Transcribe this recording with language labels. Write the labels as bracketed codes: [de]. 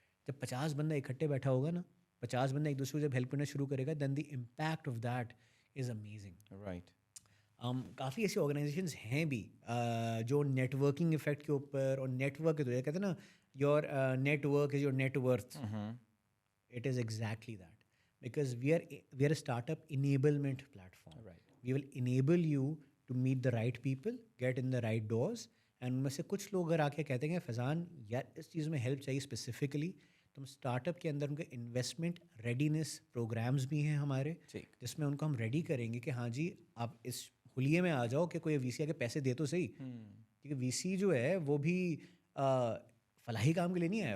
[ur] جب 50 بندہ اکٹھے بیٹھا ہوگا نا, 50 بندہ ایک دوسرے کو جب ہیلپ کرنا شروع کرے گا, [en] Then the impact of that is amazing. Right. [ur] کافی ایسی آرگنائزیشنز ہیں بھی جو نیٹ ورکنگ افیکٹ کے اوپر, اور نیٹ ورک کے تو یہ کہتے ہیں نا, [en] Your network is your net worth. It is exactly that, because we are a startup enablement platform. Right. We will enable you to meet the right people, get in the right doors. [ur] And ان میں سے کچھ لوگ اگر آ کے کہتے ہیں کہ فیضان یار اس چیز میں ہیلپ چاہیے اسپیسیفکلی, تو ہم اسٹارٹ اپ کے اندر ان کے انویسٹمنٹ ریڈینس پروگرامز بھی ہیں ہمارے, جس میں ان کو ہم ریڈی کریں گے کہ ہاں جی آپ اس حلیے میں آ جاؤ کہ کوئی وی سی آ کے پیسے دے تو صحیح. کیونکہ وی سی جو ہے وہ بھی فلاحی کام کے لیے نہیں آیا.